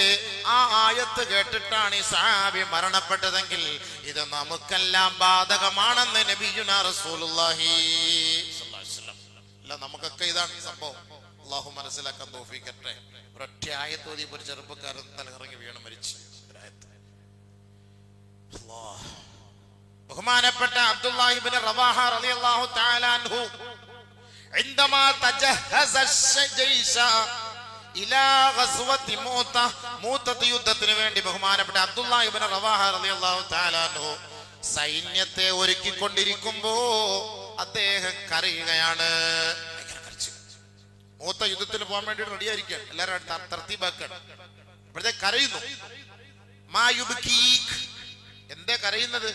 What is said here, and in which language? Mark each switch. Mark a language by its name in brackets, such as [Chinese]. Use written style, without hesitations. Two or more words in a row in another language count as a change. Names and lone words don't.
[Malayalam] ആ ആയത്ത് കേട്ടിട്ടാണ് ഈ സഹാബി മരണപ്പെട്ടതെങ്കിൽ ഇത് നമുക്കെല്ലാം ബാധകമാണെന്ന് [Arabic] نبينا رسول الله صلى الله عليه وسلم. [Malayalam] അല്ല, നമുക്കൊക്കെ ഇതാണ് സംഭവം. അള്ളാഹു മനസ്സിലാക്കാൻ തൗഫീഖട്ടെ. ഒരൊറ്റ ആയത്തോതി ഒരു ചെറുപ്പക്കാരൻ തലകറങ്ങി വീണ് മരിച്ചു. ബഹുമാനപ്പെട്ട അബ്ദുല്ലാഹി ഇബ്നു റവാഹ [Arabic] رضي الله تعالى عنه عندما تجهز الجيش الى غزوه [Malayalam] മൂത്ത യുദ്ധത്തിന് വേണ്ടി ബഹുമാനപ്പെട്ട അബ്ദുല്ലാഹി ഇബ്നു റവാഹ [Arabic] رضي الله تعالى عنه [Malayalam] സൈന്യത്തെ ഒരുക്കിക്കൊണ്ടിരിക്കുമ്പോ അദ്ദേഹം കരയുകയാണ്. മൂത്ത യുദ്ധത്തിന് പോകാൻ വേണ്ടി റെഡി ആയിരിക്കുകയാണ്. എല്ലാവരും തർത്തീബാക്കാണ്. അപ്പോഴത്തേക്ക് കരയുന്നു. [Arabic] ما يبكيك, [Malayalam] എന്തേ കരയുന്നത്?